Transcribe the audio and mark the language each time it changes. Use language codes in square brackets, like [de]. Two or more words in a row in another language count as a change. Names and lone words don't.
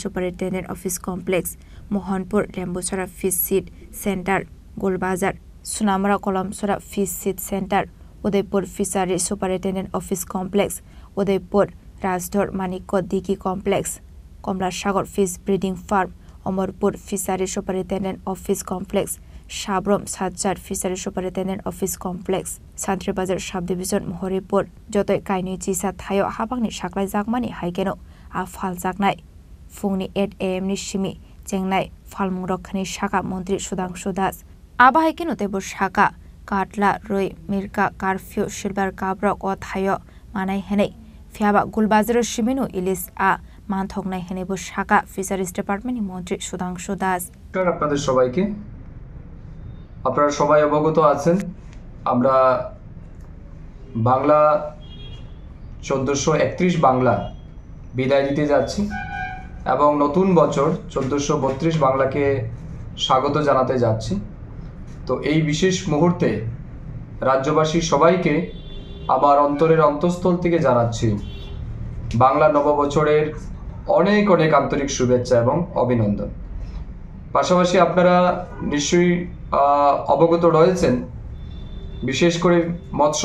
[en] Superintendent Office Complex Mohanpur Lembuchara Fish Seed Center Golbazar Sunamara Kolamsora Fish Seed Center Udaipur Fisheries Superintendent Office Complex Udaipur Rajdhar Manikko Diki Complex Komla Sagar Fish Breeding Farm Amarpur Fisheries Superintendent Office Complex Shabrom Sajjad Fisheries Superintendent Office Complex [trp] Santri Bazar Subdivision Mohoripur Jotoi Kaini Jisa Thayo Habangni Saklai Jakmani Haikeno Afal Jaknai Fungni 8 AM ni Shimi Chengnai Falmung Rokhani Saka Montri Sudhanshu Das Abahaikeno tebur Saka Katla Roi Mirka Curfew Silver Kabrok o Thayo Manai Henei Fiaba Gulbazar Shiminu Ilis A Manthoknai Henebo Saka Fisheries Department ni Montri Sudhanshu Das [bn] আপনাদের সবাইকে আপনারা সবাই অবগত আছেন আমরা বাংলা 1431 বাংলা বিদায় দিতে যাচ্ছি এবং নতুন বছর 1432 বাংলাকে স্বাগত জানাতে যাচ্ছি তো এই বিশেষ মুহূর্তে রাজ্যবাসী সবাইকে আমার অন্তরের অন্তঃস্থল থেকে জানাচ্ছি বাংলা নববছরের অনেক অনেক আন্তরিক শুভেচ্ছা এবং অভিনন্দন পাশাপাশি আপনারা নিশ্চয়ই অবগত রয়েছেন বিশেষ করে মৎস্য